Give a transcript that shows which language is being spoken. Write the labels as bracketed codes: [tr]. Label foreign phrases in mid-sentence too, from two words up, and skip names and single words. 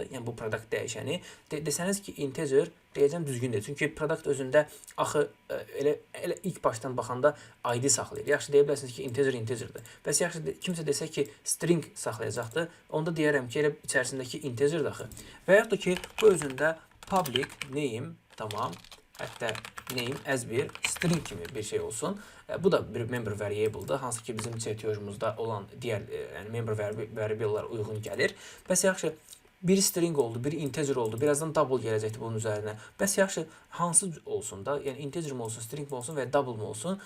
[az] Yəni bu product dəyişəni desəniz ki, integer deyəcəm düzgün deyil. Çünki product özündə axı elə ilk başdan baxanda ID saxlayır. Yaxşı deyə bilərsiniz ki, integer integerdir. Bəs yaxşı kimsə desə ki, string saxlayacaqdır, onda deyərəm ki, elə içərisindəki integerdir axı. Və yaxud da ki, bu özündə [en] public name, [az] tamam, hətta [en] name as [az] bir string kimi bir şey olsun. Bu da bir [en] member variable'dır, [az] hansı ki bizim çertiyojumuzda olan digər yəni [en] member variable'lar [az] uyğun gəlir. Bəs yaxşı, bir string oldu, bir integer oldu, birazdan double gələcəkdir bunun üzərinə. Bəs yaxşı, hansı olsun da, yəni integer mi olsun, string mi olsun və double mi olsun?